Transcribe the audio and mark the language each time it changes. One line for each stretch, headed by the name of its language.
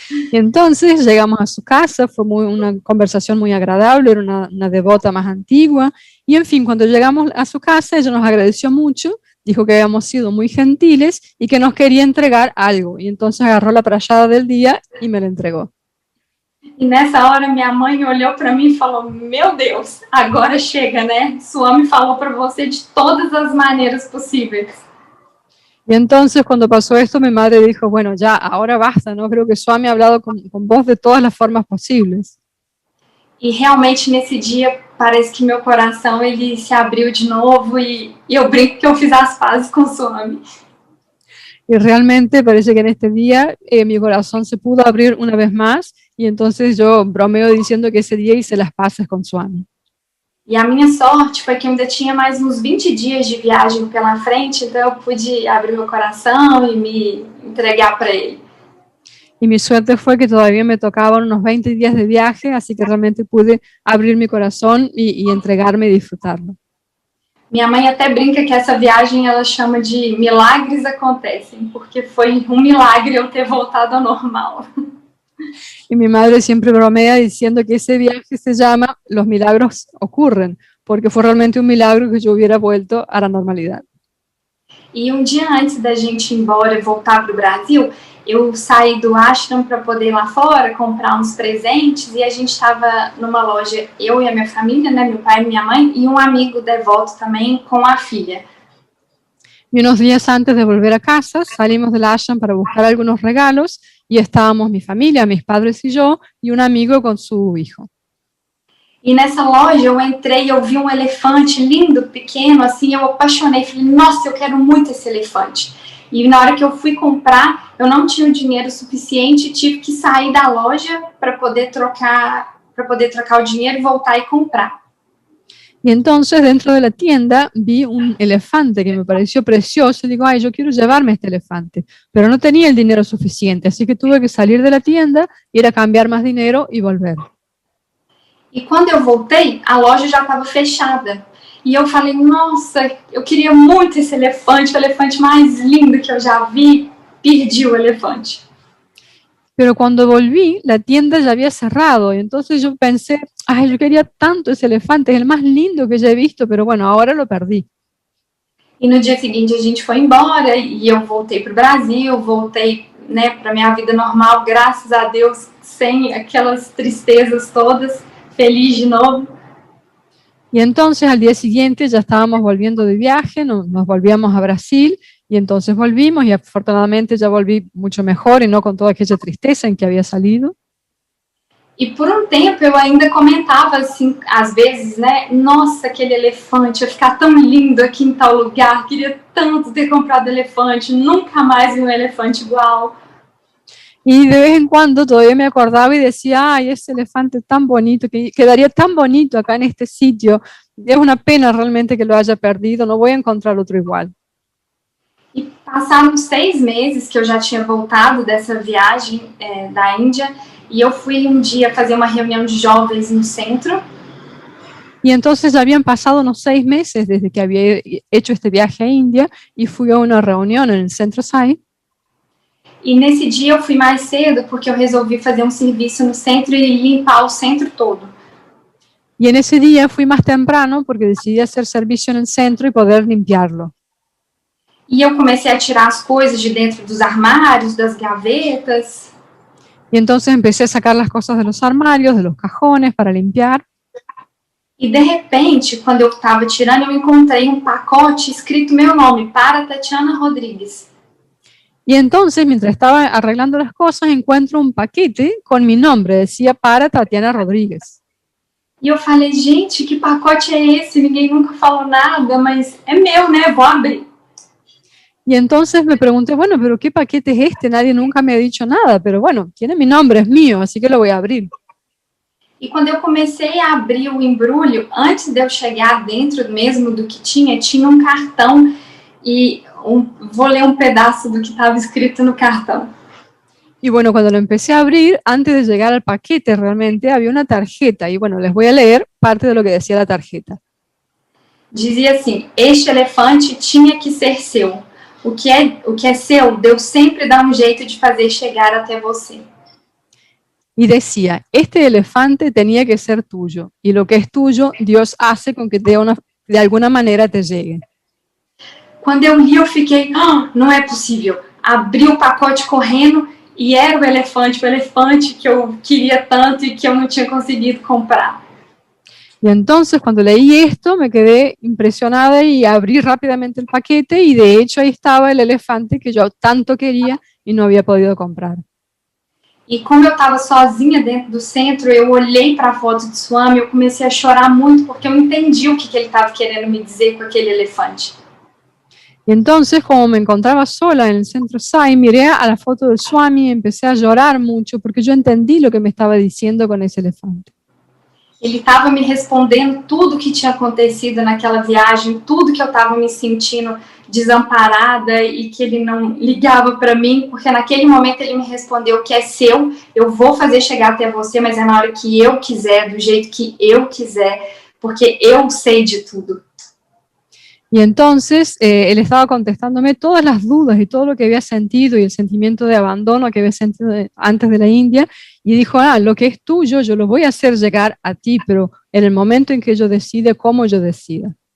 Spanish: Y entonces llegamos a su casa, fue una conversación muy agradable, era una devota más antigua. Y en fin, cuando llegamos a su casa, ella nos agradeció mucho, dijo que habíamos sido muy gentiles y que nos quería entregar algo. Y entonces agarró la prayada del día y me la entregó.
Portuguese: E nessa hora minha mãe olhou para mim e falou, meu Deus, agora chega, né? Swami falou para você de todas as maneiras possíveis.
Spanish: Y entonces cuando pasó esto, mi madre dijo, bueno, ya, ahora basta, ¿no? Creo que Swami ha hablado con vos de todas las formas posibles.
Portuguese: E realmente nesse dia parece que meu coração ele se abriu de novo e eu brinco que eu fiz as pazes com o Swami.
Spanish: Y realmente parece que en este día mi corazón se pudo abrir una vez más y entonces yo bromeo diciendo que ese día hice las paces con Swami.
Portuguese: E a minha sorte foi que eu ainda tinha mais uns 20 dias de viagem pela frente, então eu pude abrir meu coração e me entregar para ele.
Spanish: Y mi suerte fue que todavía me tocaban unos 20 días de viaje, así que realmente pude abrir mi corazón y entregarme y disfrutarlo.
Portuguese: Minha mãe até brinca que essa viagem ela chama de milagres acontecem, porque foi um milagre eu ter voltado ao normal.
Spanish: Y mi madre siempre bromea diciendo que ese viaje se llama Los milagros ocurren, porque fue realmente un milagro que yo hubiera vuelto a la normalidad.
Portuguese: E um dia antes da gente ir embora e voltar para o Brasil, eu saí do ashram para poder ir lá fora comprar uns presentes e a gente estava numa loja, eu e a minha família, né, meu pai e minha mãe, e um amigo devoto também com a filha.
Spanish: Y unos días antes de volver a casa, salimos del ashram para buscar algunos regalos y estábamos mi familia, mis padres y yo, y un amigo con su hijo.
Portuguese: E nessa loja eu entrei e eu vi um elefante lindo, pequeno, assim, eu apaixonei, falei, nossa, eu quero muito esse elefante. E na hora que eu fui comprar, eu não tinha o dinheiro suficiente, tive que sair da loja para poder trocar o dinheiro e voltar e comprar.
Spanish: Y entonces dentro de la tienda vi un elefante que me pareció precioso y digo, ay, yo quiero llevarme este elefante, pero no tenía el dinero suficiente, así que tuve que salir de la tienda, ir a cambiar más dinero y volver.
Portuguese: E quando eu voltei, a loja já estava fechada. E eu falei, nossa, eu queria muito esse elefante, o elefante mais lindo que eu já vi, perdi o elefante.
Spanish: Pero cuando volví, la tienda ya había cerrado, y entonces yo pensé, ay, yo quería tanto ese elefante, es el más lindo que ya he visto, pero bueno, ahora lo perdí.
Portuguese: E no dia seguinte a gente foi embora e eu voltei para o Brasil, voltei, né, para minha vida normal, graças a Deus, sem aquelas tristezas todas, feliz de novo.
Spanish: Y entonces al día siguiente ya estábamos volviendo de viaje, nos volvíamos a Brasil, y entonces volvimos y afortunadamente ya volví mucho mejor y no con toda aquella tristeza en que había salido.
Portuguese: E por um tempo eu ainda comentava assim, às vezes, né? Nossa, aquele elefante, ia ficar tão lindo aqui em tal lugar, queria tanto ter comprado elefante, nunca mais vi um elefante igual.
Spanish: Y de vez en cuando todavía me acordaba y decía, ay, ese elefante tan bonito, que quedaría tan bonito acá en este sitio. Es una pena realmente que lo haya perdido, no voy a encontrar otro igual.
Portuguese: E passaram 6 meses que eu já tinha voltado dessa viagem da Índia, e eu fui um dia fazer uma reunião de jovens no centro.
Spanish: Y entonces ya habían pasado unos 6 meses desde que había hecho este viaje a India y fui a una reunión en el Centro Sai.
Portuguese: E nesse dia eu fui mais cedo porque eu resolvi fazer um serviço no centro e limpar o centro todo.
Spanish: Y en ese día fui más temprano porque decidí hacer servicio en el centro y poder limpiarlo.
Portuguese: E eu comecei a tirar as coisas de dentro dos armários, das gavetas.
Spanish: Y entonces empecé a sacar las cosas de los armarios, de los cajones para limpiar.
Portuguese: E de repente, quando eu estava tirando, eu encontrei um pacote escrito meu nome, para Tatiana Rodrigues.
Spanish: Y entonces, mientras estaba arreglando las cosas, encuentro un paquete con mi nombre, decía para Tatiana Rodríguez.
Portuguese: E eu falei, gente, que pacote é esse? Ninguém nunca falou nada, mas é meu, né? Vou abrir.
Spanish: Y entonces me pregunté, bueno, pero ¿qué paquete es este? Nadie nunca me ha dicho nada, pero bueno, tiene mi nombre, es mío, así que lo voy a abrir.
Portuguese: E quando eu comecei a abrir o embrulho, antes de eu chegar dentro mesmo do que tinha um cartão e vou ler um pedaço do que estava escrito no cartão.
Spanish: Y bueno, cuando lo empecé a abrir, antes de llegar al paquete realmente, había una tarjeta. Y bueno, les voy a leer parte de lo que decía la tarjeta.
Portuguese: Dizia assim, este elefante tinha que ser seu. O que é seu, Deus sempre dá jeito de fazer chegar até você.
Spanish: Y decía, este elefante tenía que ser tuyo. Y lo que es tuyo, Dios hace con que de alguna manera te llegue.
Portuguese: Quando eu li, eu fiquei, não é possível. Abri o pacote correndo e era o elefante que eu queria tanto e que eu não tinha conseguido comprar.
Spanish: Y entonces cuando leí esto me quedé impresionada y abrí rápidamente el paquete y de hecho ahí estaba el elefante que yo tanto quería y no había podido comprar.
Portuguese: E como eu estava sozinha dentro do centro, eu olhei para a foto de Swami, eu comecei a chorar muito porque eu entendi o que ele estava querendo me dizer com aquele elefante.
Spanish: Y entonces, como me encontraba sola en el Centro Sai, miré a la foto del Swami y empecé a llorar mucho porque yo entendí lo que me estaba diciendo con ese elefante.
Portuguese: Ele estava me respondendo tudo que tinha acontecido naquela viagem, tudo que eu estava me sentindo desamparada e que ele não ligava para mim, porque naquele momento ele me respondeu que é seu, eu vou fazer chegar até você, mas é na hora que eu quiser, do jeito que eu quiser, porque eu sei de tudo.
Spanish: Y entonces él estaba contestándome todas las dudas y todo lo que había sentido y el sentimiento de abandono que había sentido antes de la India, y dijo, lo que es tuyo yo lo voy a hacer llegar a ti, pero en el momento en que yo decida, como yo decida.